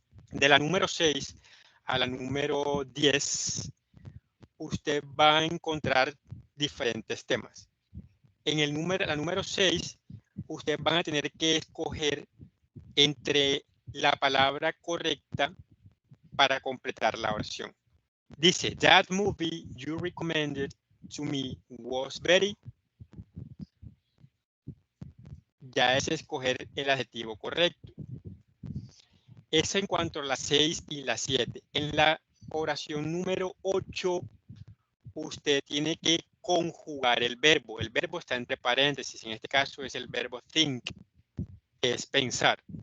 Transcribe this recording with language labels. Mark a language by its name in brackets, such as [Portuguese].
[Spanish] De la número 6 a la número 10, usted va a encontrar diferentes temas. En la número 6, ustedes van a tener que escoger entre la palabra correcta para completar la oración. Dice, [English] that movie you recommended to me was very. [Spanish] Ya es escoger el adjetivo correcto. Eso en cuanto a las 6 y las 7. En la oración número 8, usted tiene que conjugar el verbo. El verbo está entre paréntesis. En este caso es el verbo think, que es pensar.